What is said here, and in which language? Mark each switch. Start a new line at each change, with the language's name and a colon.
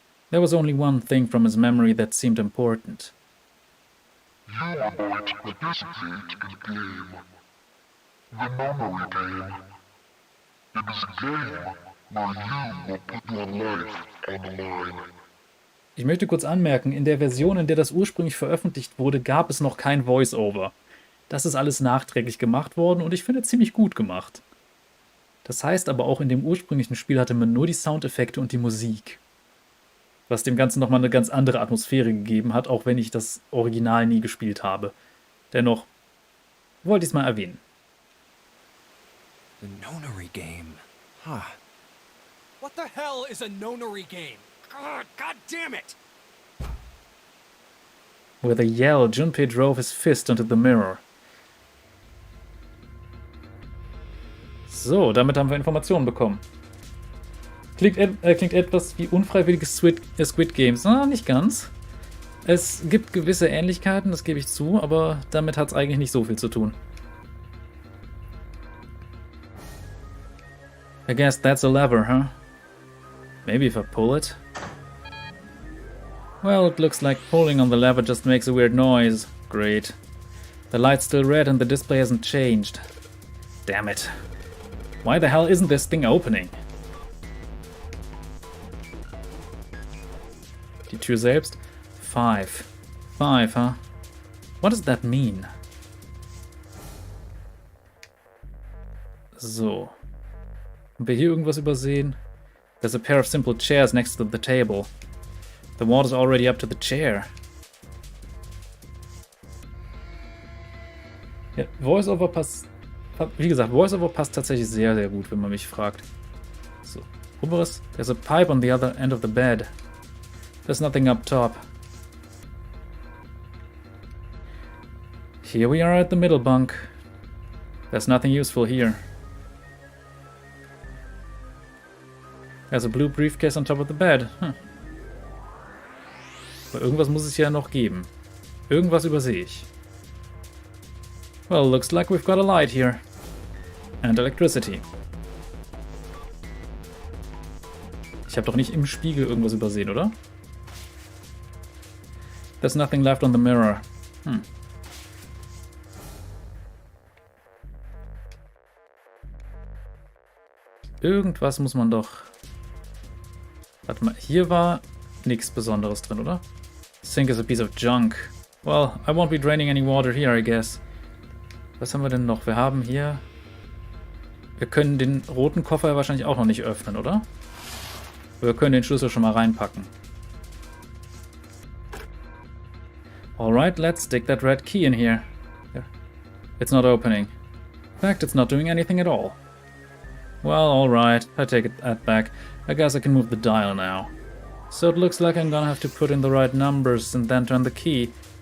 English: There was only one thing from his memory that seemed important. You are going to participate in a game. The Nunnery game. It is a game where you will put your life on the line.
German: Ich möchte kurz anmerken, in der Version, in der das ursprünglich veröffentlicht wurde, gab es noch kein Voice-Over. Das ist alles nachträglich gemacht worden und ich finde ziemlich gut gemacht. Das heißt aber auch, in dem ursprünglichen Spiel hatte man nur die Soundeffekte und die Musik. Was dem Ganzen nochmal eine ganz andere Atmosphäre gegeben hat, auch wenn ich das Original nie gespielt habe. Dennoch wollte ich es mal erwähnen.
English: The Nunnery game. Huh. What the hell is a Nunnery game? God damn it! With a yell, Junpei drove his fist into the mirror.
German: So, damit haben wir Informationen bekommen. Klingt etwas wie unfreiwillige Squid Games. Na, nicht ganz. Es gibt gewisse Ähnlichkeiten, das gebe ich zu, aber damit hat es eigentlich nicht so viel zu tun.
English: I guess that's a lever, huh? Maybe if I pull it? Well, it looks like pulling on the lever just makes a weird noise. Great. The light's still red and the display hasn't changed. Damn it. Why the hell isn't this thing opening?
German: Die Tür selbst?
English: 5. 5, huh? What does that mean?
German: So. Haben wir hier irgendwas übersehen?
English: There's a pair of simple chairs next to the table. The water's already up to the chair.
German: Ja, Voice-Over passt... Wie gesagt, Voice-Over passt tatsächlich sehr, sehr gut, wenn man mich fragt. So. Oberes.
English: There's a pipe on the other end of the bed. There's nothing up top. Here we are at the middle bunk. There's nothing useful here. There's a blue briefcase on top of the bed. Hm.
German: Aber irgendwas muss es ja noch geben. Irgendwas übersehe ich.
English: Well, looks like we've got a light here. And electricity.
German: Ich habe doch nicht im Spiegel irgendwas übersehen, oder?
English: There's nothing left on the mirror. Hm.
German: Irgendwas muss man doch... Warte mal, hier war nichts Besonderes drin, oder?
English: Sink is a piece of junk. Well, I won't be draining any water here, I guess.
German: Was haben wir denn noch? Wir haben hier... Wir können den roten Koffer wahrscheinlich auch noch nicht öffnen, oder? Wir können den Schlüssel schon mal reinpacken.
English: Alright, let's stick that red key in here. Yeah. It's not opening. In fact, it's not doing anything at all. Well, alright, I take that back. I guess I can move the dial now. So it looks like I'm gonna have to put in the right numbers and then turn the key.